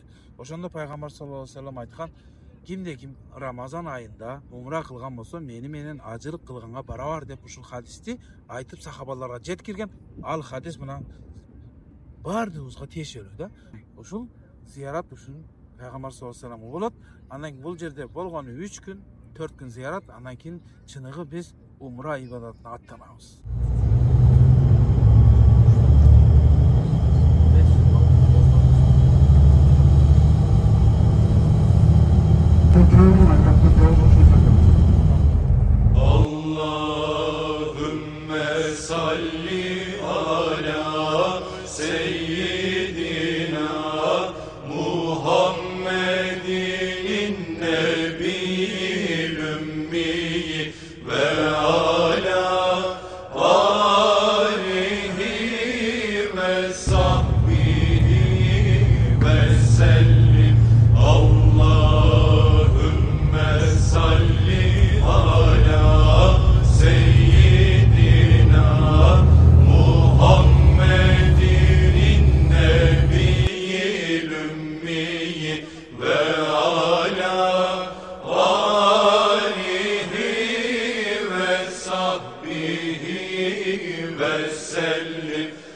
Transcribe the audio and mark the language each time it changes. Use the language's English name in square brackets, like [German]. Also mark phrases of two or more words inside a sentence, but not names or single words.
[Kyrgyz] Ошондо пайгамбар саллаллаху алейхи вассалам айткан, кимде ким Рамазан айында умра кылган болсо, мени менен ажылык кылганга барабар деп ушул хадисти айтып сахабаларга жеткирген. Ал хадис мына бардыгыбызга тиешелүү да. Ушул зиярат ушул пайгамбар саллаллаху алейхи вассалам болот. Андан кийин бул жерде болгону 3 күн, 4 күн зиярат, андан кийин чыныгы биз умра ибадатына аттанабыз. [Arabic] اللهم صل على سيدنا محمد النبي الأمي وعلى آله وصحبه وسلم. اللهم صل على سيدنا محمد النبي الأمي وعلى آله وصحبه وسلم.